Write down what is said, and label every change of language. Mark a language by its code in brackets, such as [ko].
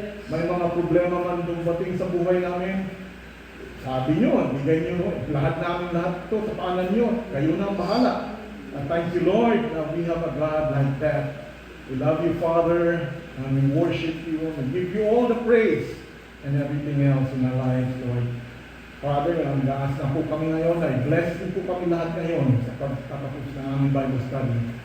[tl] May mga problema man dumating sa buhay namin. Sabi niyo, bigay niyo lahat ito sa paanan niyo. Kayo na ang bahala. [en] And thank you, Lord, that we have a God like that. We love you, Father, and we worship you and give you all the praise and everything else in our lives, Lord. [tl] Father, ang gaas na po kami ngayon, ay bless din po kami lahat ngayon sa pagtatapos ng aming Bible study.